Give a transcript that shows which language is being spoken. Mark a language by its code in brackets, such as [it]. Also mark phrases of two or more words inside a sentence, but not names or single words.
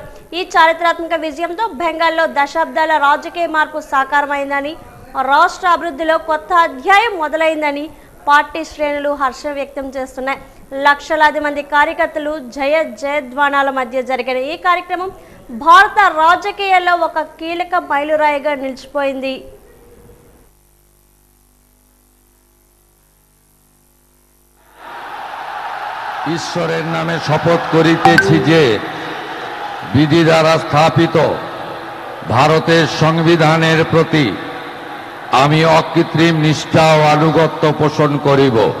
[te] ఈ చారిత్రాత్మక విజయంతో బెంగాల్లో దశాబ్దాల రాజకీయ మార్పు సాకారమైందని, రాష్ట్ర అభివృద్ధిలో కొత్త అధ్యాయం మొదలైందని పార్టీ శ్రేణులు హర్షం వ్యక్తం చేస్తున్నాయి. లక్షలాది మంది కార్యకర్తలు జయధ్వానాల మధ్య జరిగిన ఈ కార్యక్రమం భారత రాజకీయాల్లో ఒక కీలక మైలురాయిగా నిలిచిపోయింది. [bn] ঈশ্বরের নামে শপথ করিতেছি যে বিধি দ্বারা স্থাপিত ভারতের সংবিধানের প্রতি আমি অকৃত্রিম নিষ্ঠা ও আনুগত্য পোষণ করিব।